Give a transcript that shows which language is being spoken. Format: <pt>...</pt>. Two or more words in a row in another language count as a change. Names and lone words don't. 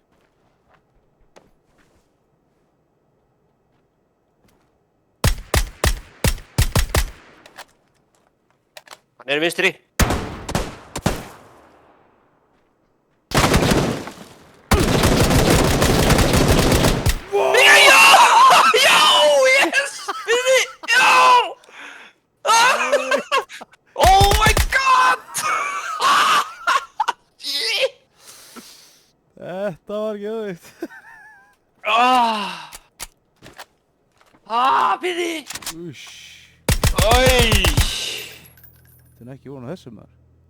<is>Hann er vinstri. Já, yes! Vinni, já!</is> <en>Oh my god!</en> <is>Þetta var geðveikt. Vinni! Úss. Oj! Þetta er ekki von á þessu maður.</is>